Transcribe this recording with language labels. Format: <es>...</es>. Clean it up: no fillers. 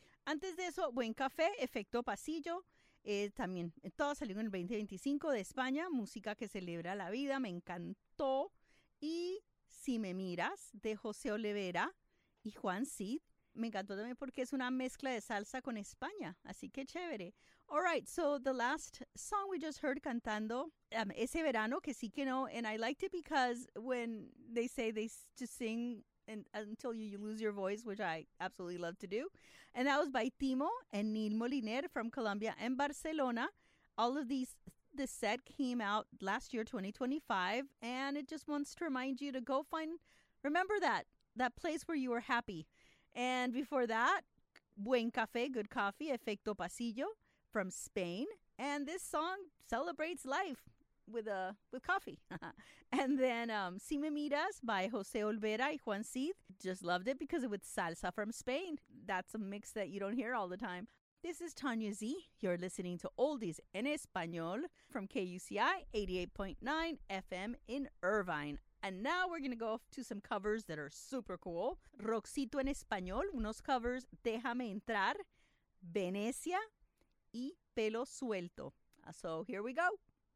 <es>Antes de eso, Buen Café, Efecto Pasillo. También, todo salió en el 2025 de España, música que celebra la vida, me encantó. Y Si Me Miras, de José Olivera y Juan Cid, me encantó también porque es una mezcla de salsa con España, así que chévere.</es> <en>All right, so the last song we just heard cantando, ese verano, que sí que no, and I liked it because when they say they just sing and until you lose your voice, which I absolutely love to do. And that was by Timo and Nil Moliner from Colombia and Barcelona. All of these, this set came out last year, 2025, and it just wants to remind you to go find, remember that place where you were happy. And before that, Buen Café, Good Coffee, Efecto Pasillo from Spain. And this song celebrates life with coffee. And then Si Me Miras by José Olvera y Juan Cid. Just loved it because it was salsa from Spain. That's a mix that you don't hear all the time. This is Tanya Z. You're listening to Oldies en Español from KUCI 88.9 FM in Irvine. And now we're going to go off to some covers that are super cool.</en> <es>Roxito en Español, unos covers, Déjame Entrar, Venecia y Pelo Suelto.</es> <en>So here we go.</en>